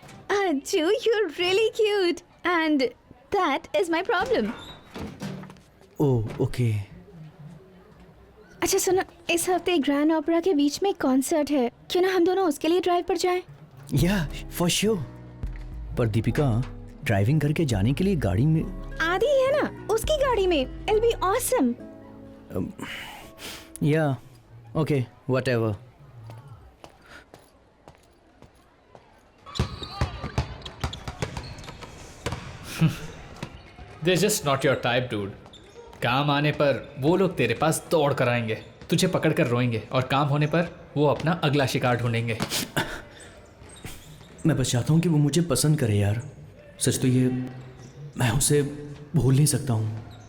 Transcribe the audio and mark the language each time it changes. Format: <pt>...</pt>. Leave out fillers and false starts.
<en>Anju, you're really cute, and that is my problem. Oh okay.</en> <hi>अच्छा सुनो, इस हफ्ते ग्रैंड ओपेरा के बीच में कॉन्सर्ट है, क्यों ना हम दोनों उसके लिए ड्राइव पर जाएं?</hi> <en>Yeah for sure.</en> <hi>पर दीपिका, ड्राइविंग करके जाने के लिए गाड़ी में आदि है ना, उसकी गाड़ी में।</hi> <en>It'll be awesome. Yeah okay, whatever. They're just not your type, dude.</en> <hi>काम आने पर वो लोग तेरे पास दौड़ कर आएंगे, तुझे पकड़ कर रोएंगे, और काम होने पर वो अपना अगला शिकार ढूंढेंगे। मैं बस चाहता हूँ कि वो मुझे पसंद करे यार। सच तो ये, मैं उसे भूल नहीं सकता हूँ।</hi>